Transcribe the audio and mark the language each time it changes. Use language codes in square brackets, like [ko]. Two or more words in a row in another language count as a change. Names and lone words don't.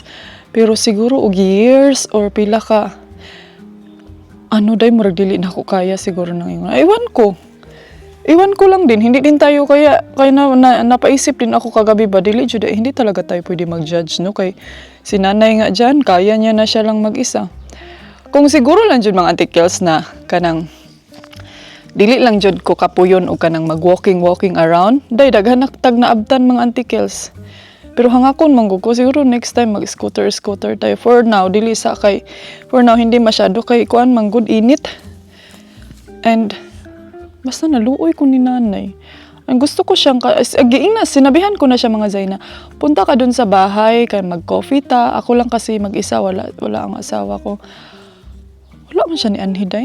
[ceb] Pero siguro, og years, or pila ka, ano, day, murag dili na ako kaya siguro nang yun. [tl] Iwan ko lang din, hindi din tayo kaya napaisip din ako kagabi ba, [ceb] dili jud [tl] hindi talaga tayo pwede mag-judge, no? Kay si nanay nga dyan, kaya niya na siya lang mag-isa. [ceb] Kung siguro lang jud mga antikels na kanang, dili lang jud ko kapuyon o kanang mag-walking around, day daghan tag naabtan mga antikels. Pero hangakon manggug ko, siguro [en] next time [tl] mag-scooter tayo. [en] For now, [ceb] dili sa kay, [en] for now, [tl] hindi masyado [ceb] kay kuan manggod init. And, basta naluoy ko ni nanay. [tl] Ang gusto ko siyang, sinabihan ko na siya mga Zay na, punta ka dun sa bahay, [ceb] kaya mag-coffee ta. [tl] Ako lang kasi mag-isa, [ceb] wala ang asawa ko. Wala man siya ni Anhiday.